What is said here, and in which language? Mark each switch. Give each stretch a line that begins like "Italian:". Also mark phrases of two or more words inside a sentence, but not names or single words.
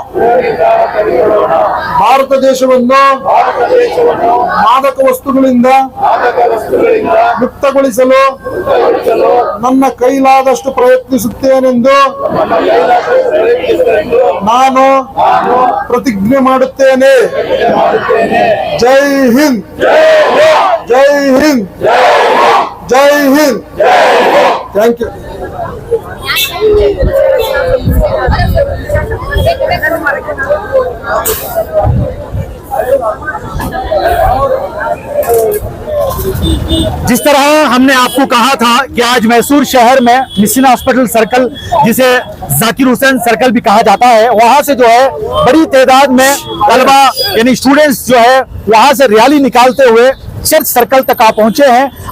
Kannada: ಭಾರತ ದೇಶವನ್ನು ಮಾದಕ ವಸ್ತುಗಳಿಂದ ಮುಕ್ತಗೊಳಿಸಲು ನನ್ನ ಕೈಲಾದಷ್ಟು ಪ್ರಯತ್ನಿಸುತ್ತೇನೆಂದು ನಾನು ಪ್ರತಿಜ್ಞೆ ಮಾಡುತ್ತೇನೆ.
Hindi: जय हिंद, जय हिंद, जय हिंद.
English: thank you.
Hindi: जिस तरह हमने आपको कहा था कि आज मैसूर शहर में मिशन हॉस्पिटल सर्कल, जिसे जाकिर हुसैन सर्कल भी कहा जाता है, वहां से जो है बड़ी तादाद में तलबा यानी स्टूडेंट्स जो है वहां से रैली निकालते हुए चर्च सर्कल तक आ पहुंचे हैं.